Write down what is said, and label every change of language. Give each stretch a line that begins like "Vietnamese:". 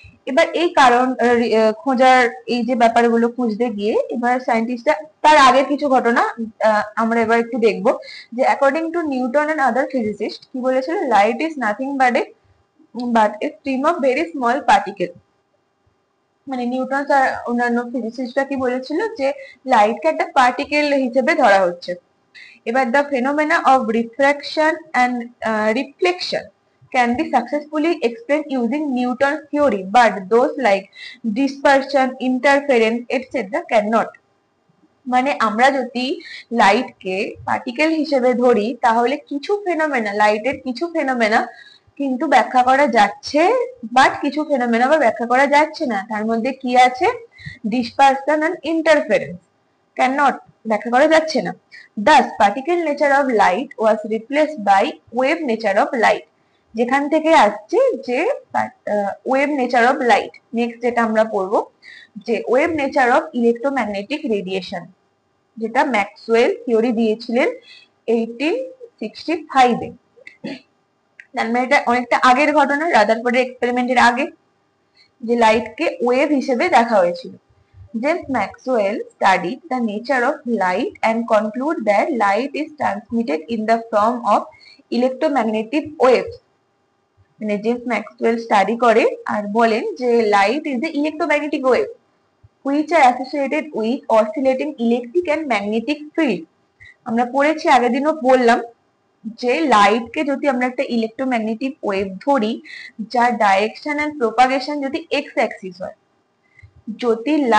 Bangla: এবার এই কারণ খোঁজার এই যে ব্যাপারগুলো খুঁজতে গিয়ে এবার সায়েন্টিস্টরা তার আগের কিছু ঘটনা আমরা এবার একটু দেখবো, যে
English: according to Newton and other physicist
Bangla: কি বলেছিল,
English: Light is nothing but a stream of very small particle.
Bangla: মানে নিউটন আর অন্যান্য ফিজিসিস্টরা কি বলেছিল, যে লাইটকে একটা পার্টিকেল হিসেবে ধরা হচ্ছে।
English: এবার the phenomena of refraction and reflection can be successfully explained using Newton's theory, but those like dispersion, interference, etc. cannot.
Bangla: মানে আমরা যদি লাইটকে পার্টিকেল হিসেবে ধরি তাহলে কিছু ফেনোমেনা, লাইটের কিছু ফেনোমেনা কিন্তু ব্যাখ্যা করা যাচ্ছে, বাট কিছু ফেনোমেনা আবার ব্যাখ্যা করা যাচ্ছে না। তার মধ্যে কি আছে,
English: dispersion and interference cannot,
Bangla: ব্যাখ্যা করা যাচ্ছে না।
English: Thus, particle nature of light was replaced by wave nature of light.
Bangla: যেখান থেকে আসছে যে wave nature of light. Next যেটা আমরা পড়বো, যে wave nature of electromagnetic radiation, যেটা ম্যাক্সওয়েল থিওরি দিয়েছিলেন 1865 এ। তার মানে এটা অনেকটা আগের ঘটনা, রাদারফোর্ডের এক্সপেরিমেন্টের আগে, যে লাইটকে ওয়েভ হিসেবে দেখা হয়েছিল।
English: James Maxwell studied the nature of light and concluded that light is transmitted in the form of electromagnetic waves.
Bangla: মানে জেমস ম্যাক্সওয়েল স্টাডি করে আর বলেন যে
English: Light is a electromagnetic wave which are associated with oscillating electric and magnetic field.
Bangla: আমরা পড়েছি, আগের দিনও বললাম, যে লাইটকে যদি আমরা একটা ইলেকট্রোম্যাগনেটিক ওয়েভ ধরি যার ডাইরেকশন এন্ড প্রপাগেশন যদি এক্স অ্যাক্সিস হয়, যদি